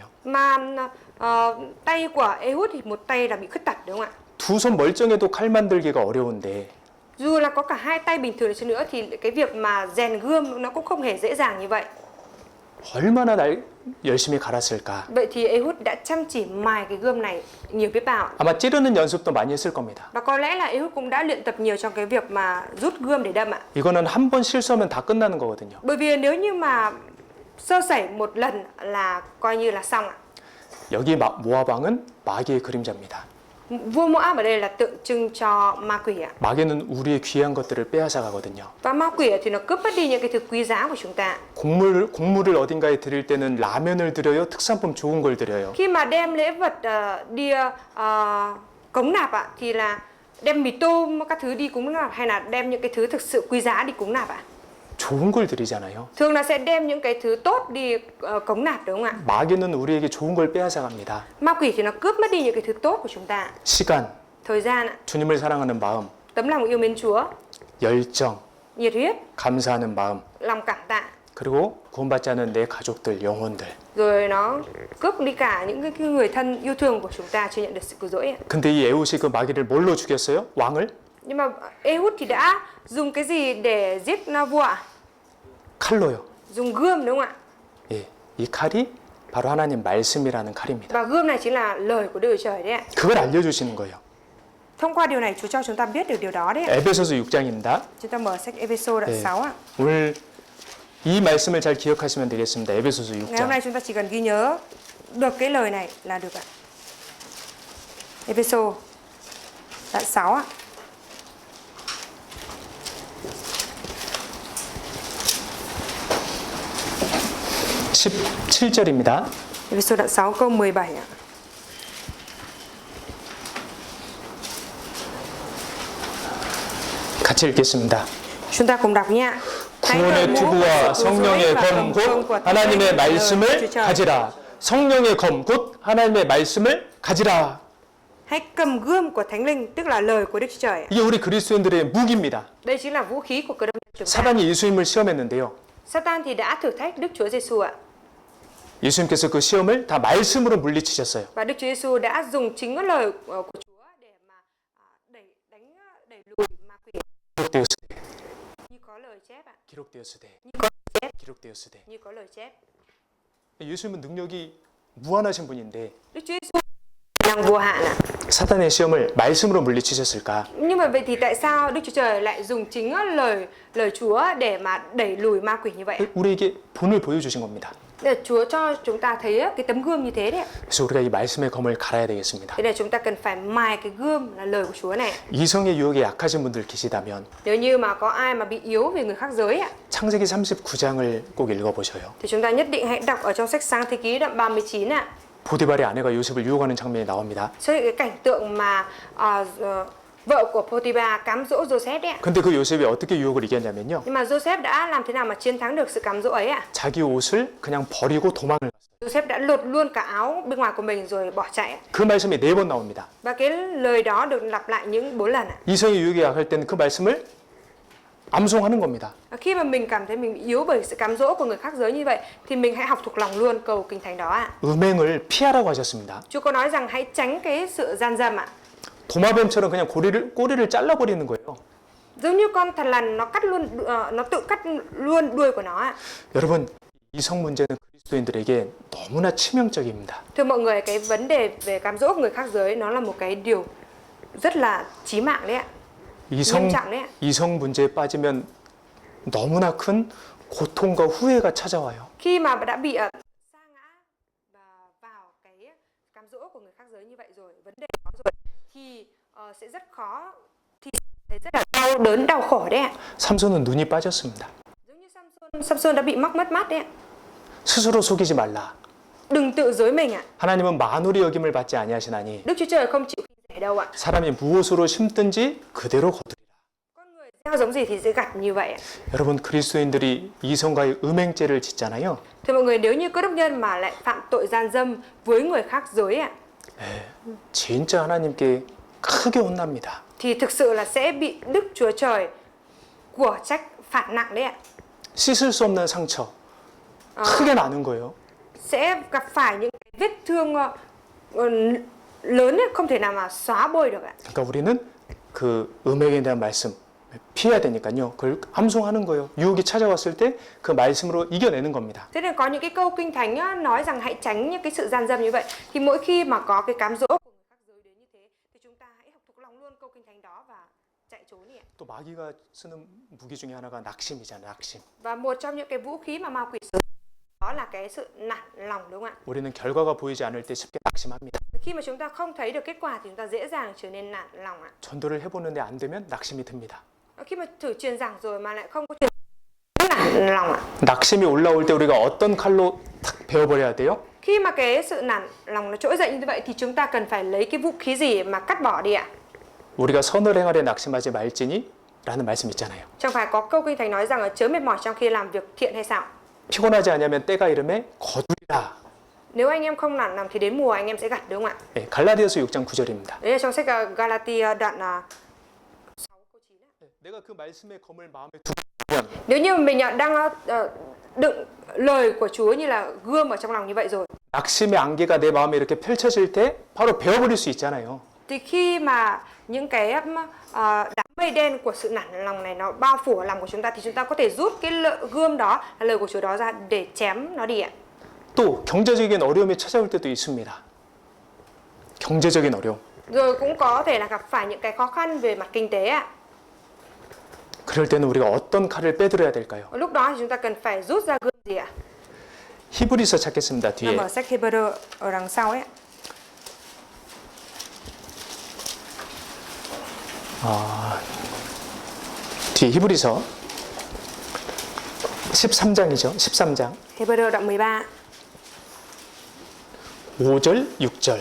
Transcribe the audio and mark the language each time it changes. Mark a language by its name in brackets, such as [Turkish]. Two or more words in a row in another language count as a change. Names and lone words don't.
[Vietnamese] Mà tay của Ehud thì một tay là bị khuyết tật đúng không ạ? [Korean] 두 손 멀쩡해도 칼 만들기가 어려운데 [Vietnamese] Dù là có cả hai tay bình thường đi chăng nữa thì cái việc mà rèn gươm nó cũng không hề dễ dàng như vậy. [Korean] 얼마나 열심히 갈았을까. [Vietnamese] Vậy thì Ehud đã chăm chỉ mài cái gươm này nhiều biết bao. [Korean] 아마 찌르는 연습도 많이 했을 겁니다. [Vietnamese] Và có lẽ là Ehud cũng đã luyện tập nhiều trong cái việc mà rút gươm để đâm ạ. [Korean] 이거는 한 번 실수하면 다 끝나는 거거든요. [Vietnamese] Bởi vì nếu như mà sơ sẩy một lần là coi như là xong ạ. [Korean] 여기 모압 왕은 마귀의 그림자입니다. [Vietnamese] Vua Moab ở đây là tượng trưng cho ma quỷ ạ. [Korean] 마귀는 우리의 귀한 것들을 빼앗아 가거든요. [Vietnamese] Và ma quỷ thì nó cướp mất đi những cái thứ quý giá của chúng ta. [Korean] 곡물을 어딘가에 드릴 때는 라면을 드려요. 특산품 좋은 걸 드려요. [Vietnamese] Khi mà đem lễ vật đi cống nạp ạ thì là đem mì tôm các thứ đi cúng nạp hay là đem những cái thứ thực sự quý giá đi cúng nạp ạ? [Korean] 좋은 걸 드리잖아요. [Vietnamese] Thường là sẽ đem những cái thứ tốt đi cống nạp đúng không ạ? [Korean] 마귀는 우리에게 좋은 걸 빼앗아 갑니다. [Vietnamese] Ma quỷ thì nó cướp mất đi những cái thứ tốt của chúng ta. [Korean] 시간, [Vietnamese] Thời gian ạ, [Korean] 주님을 사랑하는 마음, [Vietnamese] tấm lòng yêu mến Chúa, [Korean] 열정, [Vietnamese] nhiệt huyết, [Korean] 감사하는 마음, [Vietnamese] lòng cảm tạ. [Korean] 그리고 구원받지 않은 내 가족들, 영혼들. [Vietnamese] Rồi nó cướp đi cả những cái người thân yêu thương của chúng ta chưa nhận được sự cứu rỗi ạ. [Korean] 근데 이 에웃이 그 마귀를 뭘로 죽였어요? 왕을? [Vietnamese] Nhưng mà Ehud thì đã dùng cái gì để giết vua ạ? [Korean] 칼로요. [Vietnamese] Dùng gươm đúng không ạ? [Korean] 예, 이 칼이 바로 하나님 말씀이라는 칼입니다. [Vietnamese] Và gươm này chính là lời của Đức Chúa Trời đấy ạ. [Korean] 그걸 알려주시는 거예요. [Vietnamese] Thông qua điều này Chúa cho chúng ta biết được điều đó đấy ạ. [Korean] 에베소서 6장입니다. [Vietnamese] Chúng ta mở sách Ê-phê-sô đoạn 6 ạ. [Korean] 오늘 이 말씀을 잘 기억하시면 되겠습니다. 에베소서 [Vietnamese] Ngày hôm [Korean] 6장. [Vietnamese] nay chúng ta chỉ cần ghi nhớ được cái lời này là được ạ. Ê-phê-sô đoạn 6 ạ. [Korean] 십 17절입니다. [Vietnamese] Ê-phê-sô đoạn 6 câu 17 ạ. [Korean] 같이 읽겠습니다. [Vietnamese] Chúng ta cùng đọc nha. [Korean] 구원의 투구와 성령의 검 곧 하나님의 말씀을 가지라. 성령의 검 곧 하나님의 말씀을 가지라. [Vietnamese] Hãy cầm gươm của Thánh Linh, tức là lời của Đức Chúa Trời. [Korean] 이게 우리 그리스도인들의 무기입니다. [Vietnamese] Đây chính là vũ khí của cơ đốc nhân chúng ta. [Korean] 사단이 예수님을 시험했는데요. [Vietnamese] Satan thì đã thử thách Đức Chúa Giêsu ạ. [Korean] 예수님께서 그 시험을 다 말씀으로 물리치셨어요. [Vietnamese] Và Đức Chúa Giêsu đã dùng chính cái lời của Chúa để mà đẩy lùi ma quỷ. [Korean] 기록되었으되 [Vietnamese] Như có lời chép ạ. [Korean] 기록되었으되 [Vietnamese] Như có lời chép. [Korean] 기록되었으되 [Vietnamese] Như có lời chép. [Korean] 예수님은 능력이 무한하신 분인데 [Vietnamese] Đức Chúa Giêsu năng vô hạn ạ. [Korean] 사단의 시험을 말씀으로 물리치셨을까? [Vietnamese] Nhưng mà vậy thì tại sao Đức Chúa Trời lại dùng chính lời Chúa để mà đẩy lùi ma quỷ như vậy? [Korean] 우리에게 본을 보여주신 겁니다. [Vietnamese] Để Chúa cho chúng ta thấy cái tấm gươm như thế đấy. [Korean] 그래서 우리가 이 말씀의 검을 갈아야 되겠습니다. [Vietnamese] Thế nên chúng ta cần phải mài cái gươm là lời của Chúa này. [Korean] 이성의 유혹에 약하신 분들 계시다면 [Vietnamese] Nếu như mà có ai mà bị yếu về người khác giới ạ, [Korean] 창세기 39장을 꼭 읽어보셔요. [Vietnamese] thì chúng ta nhất định hãy đọc ở trong sách Sáng Thế Ký đoạn 39 ạ. [Korean] 보디발의 아내가 요셉을 유혹하는 장면이 나옵니다. [Vietnamese] Xuất hiện cái cảnh tượng mà vợ của Pô-ti-ba cám dỗ Joseph đấy ạ. [Korean] 근데 그 요셉이 어떻게 유혹을 이겼냐면요. [Vietnamese] Nhưng mà Joseph đã làm thế nào mà chiến thắng được sự cám dỗ ấy ạ? [Korean] 자기 옷을 그냥 버리고 도망을 갔어요. [Vietnamese] Joseph đã lột luôn cả áo bên ngoài của mình rồi bỏ chạy ạ. [Korean] 그 말씀이 4번 나옵니다. [Vietnamese] Và cái lời đó được lặp lại những 4 lần ạ. [Korean] 이성의 유혹에 약할 때는 그 말씀을 암송하는 겁니다. [Vietnamese] Khi mà mình cảm thấy mình bị yếu bởi sự cám dỗ của người khác giới như vậy thì mình hãy học thuộc lòng luôn câu kinh thánh đó ạ. [Korean] 음행을 피하라고 하셨습니다. [Vietnamese] Chúa có nói rằng hãy tránh cái sự gian dâm ạ. [Korean] 도마뱀처럼 그냥 꼬리를 잘라버리는 거예요. [Vietnamese] Giống như con thằn lằn nó tự cắt luôn đuôi của nó ạ. [Korean] 여러분, 이성 문제는 그리스도인들에게 너무나 치명적입니다. [Vietnamese] Thưa mọi người, cái vấn đề về cám dỗ của người khác giới nó là một cái điều rất là chí mạng đấy ạ. nghiêm trọng đấy ạ. [Korean] 이성 문제에 빠지면 너무나 큰 고통과 후회가 찾아와요. [Vietnamese] Khi mà đã bị sa ngã và vào cái cám dỗ của người khác giới như vậy rồi, vấn đề đó rồi thì sẽ rất khó, thì thấy rất là đau đớn, đau khổ đấy ạ. [Korean] 삼손은 눈이 빠졌습니다. [Vietnamese] Giống như Samson đã bị mắc mất mắt đấy ạ. [Korean] 스스로 속이지 말라. [Vietnamese] Đừng tự dối mình ạ. [Korean] 하나님은 만홀히 여김을 받지 아니하시나니 [Vietnamese] Đức Chúa Trời không chịu khinh rẻ đâu ạ. [Korean] 사람이 무엇으로 심든지 그대로 거두리라. [Vietnamese] Con người gieo giống gì thì sẽ gặt như vậy ạ. [Korean] 여러분, 그리스도인들이 이성과의 음행죄를 짓잖아요. [Vietnamese] Thưa mọi người, nếu như cơ đốc nhân mà lại phạm tội gian dâm với người khác giới ạ, [Korean] 진짜 하나님께 크게 혼납니다. [Vietnamese] thì thực sự là sẽ bị Đức Chúa Trời của trách phạt nặng đấy ạ. [Korean] 씻을 수 없는 상처, 크게 나는 거예요. [Vietnamese] Sẽ gặp phải những cái vết thương lớn ấy, không thể nào mà xóa bôi được ạ. [Korean] 그러니까 우리는 그 음행에 대한 말씀 피해야 되니까요. 그걸 암송하는 거예요. 유혹이 찾아왔을 때 그 말씀으로 이겨내는 겁니다. [Vietnamese] Thế nên có những cái câu kinh thánh á, nói rằng hãy tránh những cái sự gian dâm như vậy. Thì mỗi khi mà có cái cám dỗ của người khác giới đến như thế thì chúng ta hãy học thuộc lòng luôn câu kinh thánh đó và chạy trốn đi ạ. [Korean] 또 마귀가 쓰는 무기 중에 하나가 낙심이잖아요. 낙심. [Vietnamese] Và một trong những cái vũ khí mà ma quỷ sử dụng đó là cái sự nản lòng, đúng không ạ? [Korean] 우리는 결과가 보이지 않을 때 쉽게 낙심합니다. [Vietnamese] Khi mà chúng ta không thấy được kết quả thì chúng ta dễ dàng trở nên nản lòng ạ. [Korean] 전도를 해보는데 안 되면 낙심이 듭니다. [Vietnamese] Khi mà thử truyền giảng rồi mà lại không có truyền nản lòng ạ. [Korean] 낙심이 올라올 때 우리가 어떤 칼로 탁 베어버려야 돼요? [Vietnamese] Khi mà cái sự nản lòng nó trỗi dậy như vậy thì chúng ta cần phải lấy cái vũ khí gì mà cắt bỏ đi ạ? [Korean] 우리가 선을 행하려 낙심하지 말지니 라는 말씀 있잖아요. [Vietnamese] Chẳng phải có câu kinh thánh nói rằng là chớ mệt mỏi trong khi làm việc thiện hay sao? [Korean] 피곤하지 않으면 때가 이름에 거두리라. [Vietnamese] Nếu anh em không nản lòng thì đến mùa anh em sẽ gặt, đúng không ạ? [Korean] 네, 갈라디아서 6장 9절입니다. [Vietnamese] Đấy là trong sách Galatia đoạn 6 câu 9 ạ. [Korean] 내가 그 말씀의 검을 마음에 두면 [Vietnamese] Nếu như mình đang đựng lời của Chúa như là gươm ở trong lòng như vậy rồi [Korean] 낙심의 안개가 내 마음에 이렇게 펼쳐질 때 바로 베어버릴 수 있잖아요. [Vietnamese] thì khi mà những cái đám mây đen của sự nản lòng này nó bao phủ ở lòng của chúng ta thì chúng ta có thể rút cái gươm đó là lời của Chúa đó ra để chém nó đi ạ. [Korean] 또 경제적인 어려움이 찾아올 때도 있습니다. 경제적인 어려움. [Vietnamese] Rồi cũng có thể là gặp phải những cái khó khăn về mặt kinh tế ạ. [Korean] 그럴 때는 우리가 어떤 칼을 빼들어야 될까요? [Vietnamese] Lúc đó thì chúng ta cần phải rút ra gươm gì ạ? [Korean] 히브리서 찾겠습니다. [Vietnamese] Nằm [Korean] 뒤에. [Vietnamese] ở sách Hebrew ở đằng sau ấy. [Korean] 뒤에 히브리서 13장이죠. 13장. [Vietnamese] Hebrew đoạn 13, [Korean] 5절, 6절.